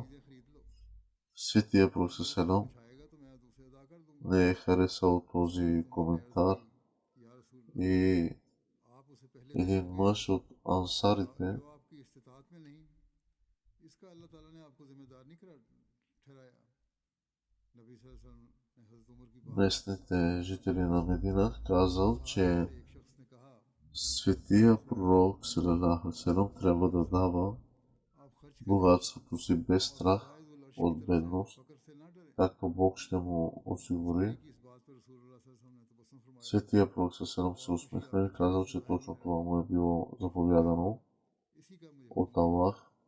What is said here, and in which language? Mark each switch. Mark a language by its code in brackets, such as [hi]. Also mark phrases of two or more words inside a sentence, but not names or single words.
[bg] Светия пророк не е харесал този коментар и един мъж от ансарите местните жители на Медина казал, че светия пророк [ar] صلى الله عليه وسلم [bg] трябва да дава богатството си без страх от бедност, както Бог ще му осигури. Светия Пророк Селам се усмихна и казал, че точно това му е било заповядано от Аллах.